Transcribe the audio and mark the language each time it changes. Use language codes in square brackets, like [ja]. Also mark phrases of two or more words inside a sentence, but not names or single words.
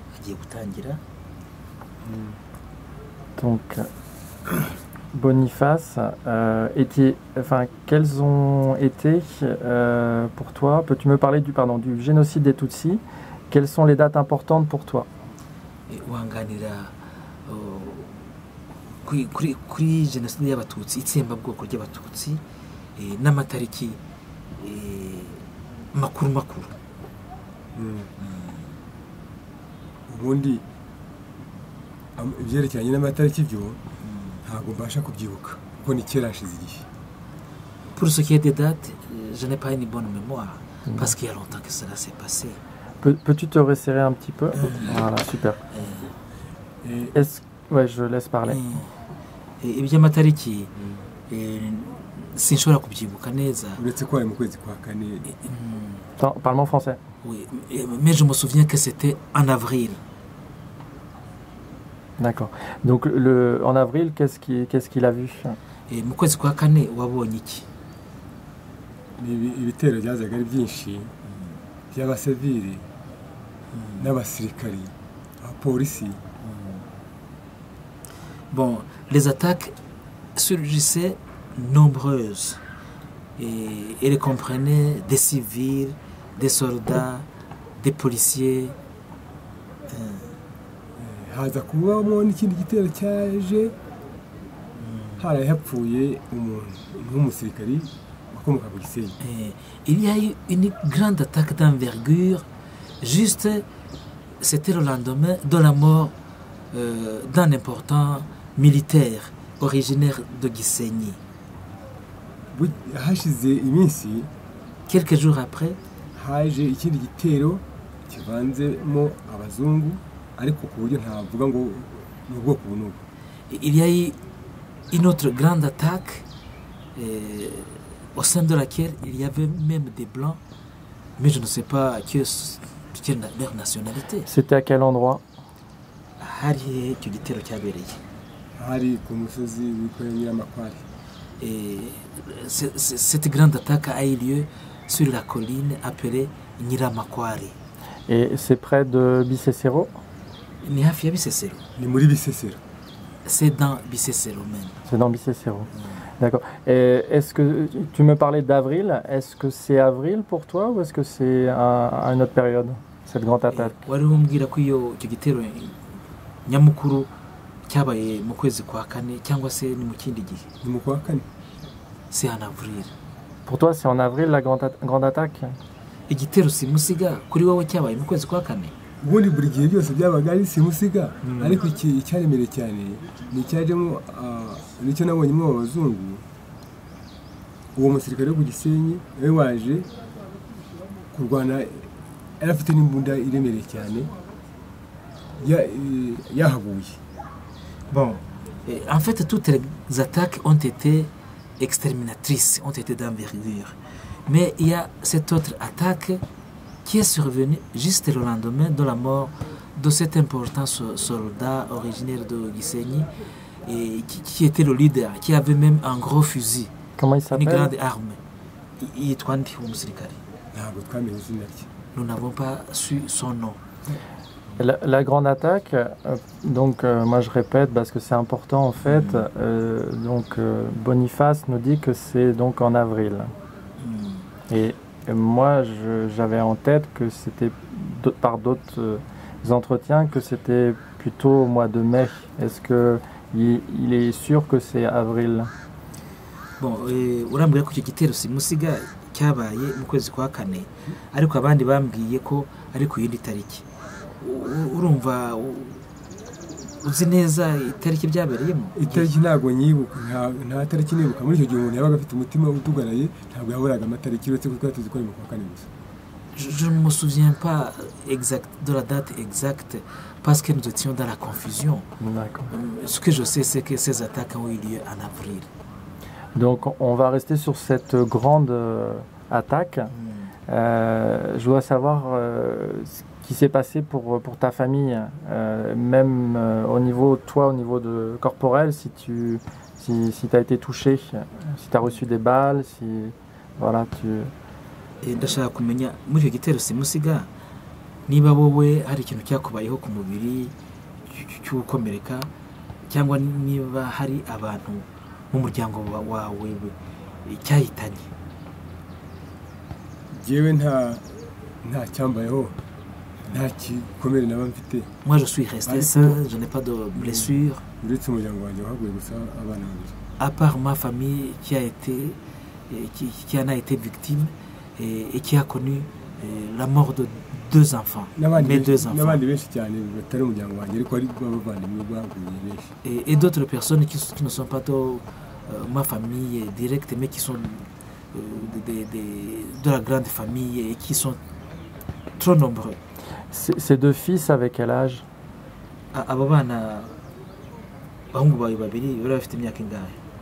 [fr] Donc, Boniface, quels ont été pour toi, peux-tu me parler du génocide des Tutsis? Quelles sont les dates importantes pour toi? [rw] Kuri jenoside y'abatutsi, itsembabwoko ry'abatutsi n'amatariki makuru. Ubundi ibyerekeranye n'amatariki byo ntabwo mbasha kubyibuka kuko ni kera hashize igihe. [fr] Pour ce qui est des dates, je n'ai pas une bonne mémoire parce qu'il y a longtemps que cela s'est passé. Peux-tu te resserrer un petit peu? Voilà, super. Ouais, je laisse parler. [rw] Iby'amatariki sinshobora kubyibuka neza. Uretse ko ari mu kwezi kwa kane. [fr] Parle-moi français. Oui, mais je me souviens que c'était en avril. D'accord. Donc en avril, qu'est-ce qu'il a vu? [rw] Mu kwezi kwa kane wabonye iki? Ibitero byazaga ari byinshi by'abasivili n'abasirikari, abapolisi. [fr] Bon, les attaques surgissaient nombreuses et elles comprenaient des civils, des soldats, des policiers. [rw] Haza kubamo n'ikindi gitero cyaje haraye hapfuye umuntu nk'umusirikari wakomoka ku Gisenyi. [fr] Il y a eu une grande attaque d'envergure, juste c'était le lendemain de la mort d'un important militaire originaire de Gisenyi. [rw] Hashize iminsi, [fr] quelques jours après, [rw] haje ikindi gitero kivanzemo abazungu ariko ku buryo ntavuga ngo ni ubwoko bunubu. [fr] Il y a eu une autre grande attaque au sein de laquelle il y avait même des blancs, mais je ne sais pas quelle leur nationalité. C'était à quel endroit? [rw] Hari icyo gitero cyabereye. hari ku musozi witwa Nyiramakware. [fr] Et cette grande attaque a eu lieu sur la colline appelée Nyiramakware. Et c'est près de Bisesero? [rw] Ni hafi ya Bisesero. Ni muri Bisesero. [fr] C'est dans Bisesero même. C'est dans Bisesero. D'accord. Et est-ce que tu me parlais d'avril? Est-ce que c'est avril pour toi ou est-ce que c'est à une autre période, cette grande attaque? [rw] Wari umbwira ko icyo gitero nyamukuru cyabaye mu kwezi kwa kane cyangwa se ni mu kindi gihe? Ni mu kwa kane. [fr] C'est en avril. Pour toi, c'est en avril la grande attaque? [rw] Igitero simusiga kuri wowe cyabaye mu kwezi kwa kane? Ubundi buri gihe byose byabaga ari simusiga, ariko icyaremereye cyane ni icyajemo nicyo nabonyemo abazungu. Uwo musirikare wo ku Gisenyi we waje kurwana, yari afite n'imbunda iremereye cyane yahabuye. [fr] Bon, en fait, toutes les attaques ont été exterminatrices, ont été d'envergure. Mais il y a cette autre attaque qui est survenue juste le lendemain de la mort de cet important soldat originaire de Gisenyi et qui était le leader, qui avait même un gros fusil. Comment il s'appelle? Une grande arme. [rw] Yitwa nde uwo musirikare? Ntabwo twamenye izina rye. [fr] Nous n'avons pas su son nom. La grande attaque, donc moi je répète parce que c'est important en fait, Boniface nous dit que c'est donc en avril. Et moi j'avais en tête que c'était par d'autres entretiens que c'était plutôt au mois de mai. Est-ce qu'il est sûr que c'est avril? Bon, [rw] urambwira ko icyo gitero simusiga cyabaye mu kwezi kwa kane, ariko abandi bambwiye ko ari ku yindi tariki. Urumva uzi neza itariki byabereyemo? Itariki ntabwo nyibuka, nta tariki nibuka. Muri icyo gihe umuntu yabaga afite umutima utugaraye, ntabwo yaburaga amatariki uretse ko twari tuzi ko ari mu kwa kane gusa. [fr] Je ne me souviens pas de la date exacte parce que nous étions dans la confusion. D'accord. Ce que je sais, c'est que ces attaques ont eu lieu en avril. Donc on va rester sur cette grande attaque. Je dois savoir ce qui s'est passé pour ta famille, même au niveau de corporel, si tu as été touché, si tu as reçu des balles, si voilà [rw] ndashaka kumenya muri icyo gitero simusiga niba wowe hari ikintu cyakubayeho ku mubiri cy'ukomereka cyangwa niba hari abantu mu muryango wawe cyahitanye. Jewe nta cyambayeho, nta kikomere naba mfite. [fr] Moi je suis resté sain, je n'ai pas de blessure. [rw] Uretse umuryango wanjye wahaguye gusa abana babiri. [fr] À part ma famille qui en a été victime et qui a connu la mort de deux enfants, mes deux enfants. [rw] N'abandi benshi cyane batari umuryango wanjye ariko ari bavandimwe baguye benshi. [fr] Et d'autres personnes qui ne sont pas de ma famille directe mais qui sont de la grande famille et qui sont trop nombreux. Ces deux fils, avec quel âge? [rw] Abo bana bahungu bawe babiri bari bafite imyaka ingahe?